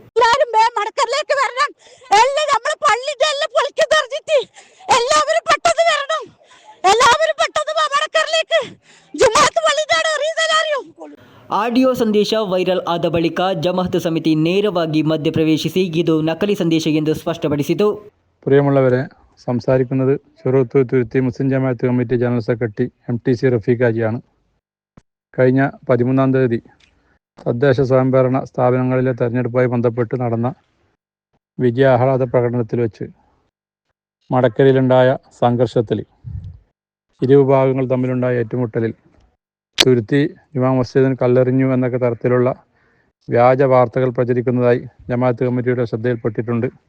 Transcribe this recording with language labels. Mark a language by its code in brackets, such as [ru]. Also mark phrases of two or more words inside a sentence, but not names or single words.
[kn] ಆಡಿಯೋ ಸಂದೇಶ ವೈರಲ್ ಆದ ಬಳಿಕ ಜಮಾಅತ್ ಸಮಿತಿ ನೇರವಾಗಿ ಮಧ್ಯಪ್ರವೇಶಿಸಿ ಇದು ನಕಲಿ ಸಂದೇಶ ಎಂದು ಸ್ಪಷ್ಟಪಡಿಸಿತು. [ml] പ്രിയമുള്ളവരെ, സംസാരിക്കുന്നത് ചെറുവത്തൂർ തുരുത്തി മുസ്ലിം ജമാഅത്ത് കമ്മിറ്റി ജനറൽ സെക്രട്ടറി MTC റഫീഖാജിയാണ്. കഴിഞ്ഞ 13-ാം തീയതി തദ്ദേശ സ്വയംഭരണ സ്ഥാപനങ്ങളിലെ തെരഞ്ഞെടുപ്പുമായി ബന്ധപ്പെട്ട് നടന്ന വിജയാഹ്ലാദ പ്രകടനത്തിൽ വെച്ച് മടക്കരയിലുണ്ടായ സംഘർഷത്തിൽ ഇരുവിഭാഗങ്ങൾ തമ്മിലുണ്ടായ ഏറ്റുമുട്ടലിൽ തുരുത്തി ജുമാ മസ്ജിദിന് കല്ലെറിഞ്ഞു എന്നൊക്കെ തരത്തിലുള്ള വ്യാജ വാർത്തകൾ പ്രചരിക്കുന്നതായി ജമാഅത്ത് കമ്മിറ്റിയുടെ ശ്രദ്ധയിൽപ്പെട്ടിട്ടുണ്ട്.